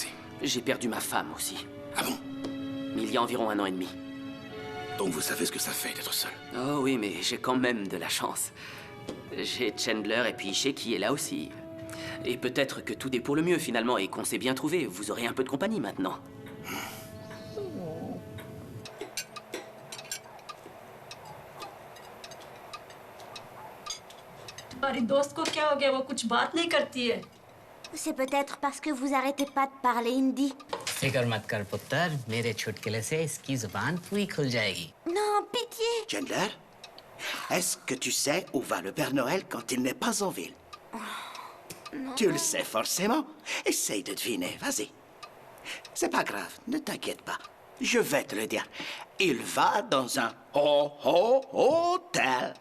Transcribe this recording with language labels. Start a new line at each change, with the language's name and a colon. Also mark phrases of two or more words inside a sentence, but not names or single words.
French: J'ai perdu ma femme aussi. Ah bon? Il y a environ 1 an et demi. Donc vous savez ce que ça fait d'être seul? Oh oui, mais j'ai quand même de la chance. J'ai Chandler et puis Shaky est là aussi. Et peut-être que tout est pour le mieux finalement et qu'on s'est bien trouvé. Vous aurez un peu de compagnie maintenant.
Hindi: तुम्हारी दोस्त को क्या हो गया वो कुछ बात नहीं करती है
French: C'est peut-être parce que vous arrêtez pas de parler hindi.
Hindi: फिक्र मत कर पुत्र मेरे चुटकुले से इसकी जुबान पूरी खुल जाएगी
French: Non, pitié. Chandler, est-ce que tu sais où va le Père Noël quand il n'est pas en ville? Non. Tu le sais forcément. Essaye de deviner, vas-y. C'est pas grave, ne t'inquiète pas. Je vais te le dire. Il va dans un hôtel.